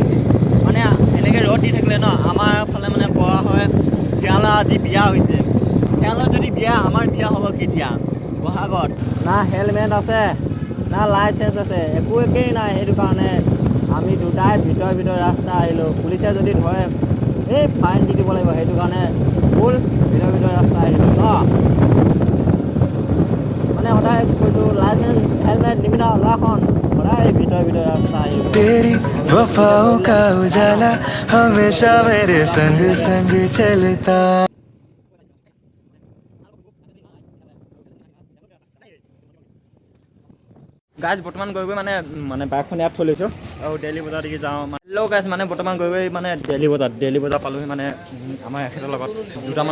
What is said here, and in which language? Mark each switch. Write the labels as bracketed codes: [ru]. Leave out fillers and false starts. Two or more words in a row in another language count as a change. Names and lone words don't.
[as] মানে এনেকৈ ৰ'দ দি থাকিলে ন আমাৰ ফালে মানে কোৱা হয় তেওঁলোকৰ আজি বিয়া হৈছে তেওঁলোকৰ যদি বিয়া আমাৰ বিয়া হ'ব কেতিয়া বহাগত না হেলমেট আছে না লাইচেঞ্চ আছে একেই নাই সেইটো কাৰণে আমি দুটাই ভিতৰত ৰাস্তা আহিলোঁ পুলিচে যদি ধৰে এই ফাইন দি দিব লাগিব সেইটো কাৰণে ফুল ভিতৰত ৰাস্তা আহিলোঁ ন মানে সদায় কৈছোঁ [en] license helmet [as] নিবিনা ল'ৰাখন সদায় ভিতৰত ৰাস্তা আহিলোঁ [hi] तेरी वफाओं का उजाला हमेशा मेरे संग संग चलता [as] গাইজ বৰ্তমান গৈ মানে বাইকখন ইয়াত থৈ লৈছোঁ আৰু ডেইলি বজাৰ দেখি যাওঁ [en] hello guys [as] মানে বৰ্তমান গৈ মানে ডেইলি বজাৰ পালোহি মানে আমাৰ এখেতৰ লগত দুটামান